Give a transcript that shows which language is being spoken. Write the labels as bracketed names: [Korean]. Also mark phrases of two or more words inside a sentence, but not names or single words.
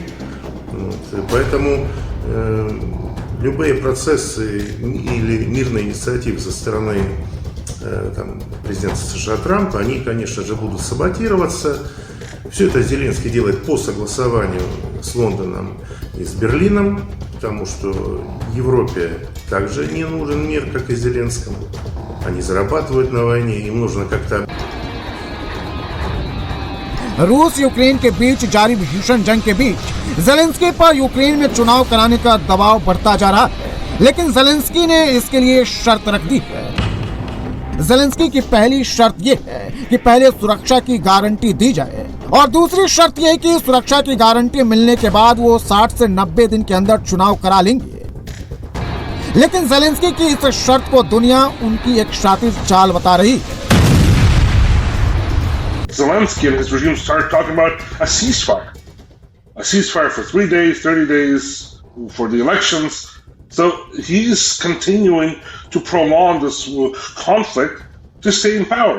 [Russian] Поэтому любые процессы или мирные инициативы со стороны президента США Трампа, они, конечно же, будут саботироваться. Все это Зеленский делает по согласованию с Лондоном и с Берлином, потому что Европе также не нужен мир, как и Зеленскому. Они зарабатывают на войне, им нужно как-то... [Hindi] रूस यूक्रेन के बीच जारी भीषण जंग के बीच ज़ेलेंस्की पर यूक्रेन में चुनाव कराने का दबाव बढ़ता जा रहा है, लेकिन ज़ेलेंस्की ने इसके लिए शर्त रख दी है। ज़ेलेंस्की की पहली शर्त ये है कि पहले सुरक्षा की गारंटी दी जाए और दूसरी शर्त यह है कि सुरक्षा की गारंटी मिलने के बाद वो 60 से 90 दिन के अंदर चुनाव करा लेंगे। लेकिन ज़ेलेंस्की की इस शर्त को दुनिया उनकी एक शातिर चाल बता रही है। [English] Zelensky and his regime started talking about a ceasefire for 3 days, 30 days for the elections. So he is continuing to prolong this conflict to stay in power.